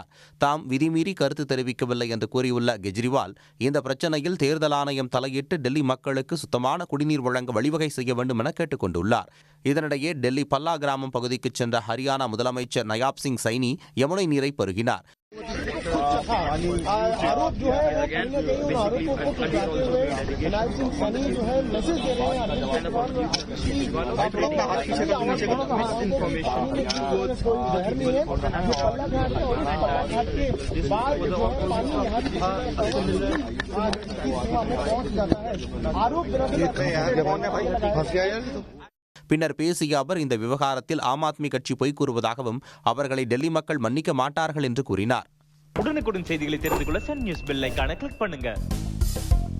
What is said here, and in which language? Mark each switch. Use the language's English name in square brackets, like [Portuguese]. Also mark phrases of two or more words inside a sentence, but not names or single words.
[Tamil] தாம் விதிமீறி கருத்து தெரிவிக்கவில்லை என்று கூறியுள்ள கெஜ்ரிவால் இந்த பிரச்சனையில் தேர்தல் ஆணையம் தலையிட்டு டெல்லி மக்களுக்கு சுத்தமான குடிநீர் வழங்க வழிவகை செய்ய வேண்டும் என கேட்டுக் கொண்டுள்ளார். இதனிடையே டெல்லி பல்லா கிராமம் பகுதிக்கு சென்ற ஹரியானா முதலமைச்சர் நயாப் சிங் சைனி யமுனை நீரை பருகினார். [Hindi] आरोप जो है वो कहीं न कहीं उन आरोपों को फैलाते हुए नयाब सिंह सैनी जो है मैसेज दे रहे हैं कोई जहर नहीं है, जो पल्ला घाट है और पल्ला घाट के बाद जो है पानी यहाँ में पहुंच जाता है। आरोप [Tamil] பின்னர் பேசிய அவர் இந்த விவகாரத்தில் ஆம் ஆத்மி கட்சி பொய் கூறுவதாகவும் அவர்களை டெல்லி மக்கள் மன்னிக்க மாட்டார்கள் என்று கூறினார். உடனுக்குடன் செய்திகளை தெரிந்து கொள்ள சன் நியூஸ் [English] bell icon [Tamil] கிளிக் பண்ணுங்க.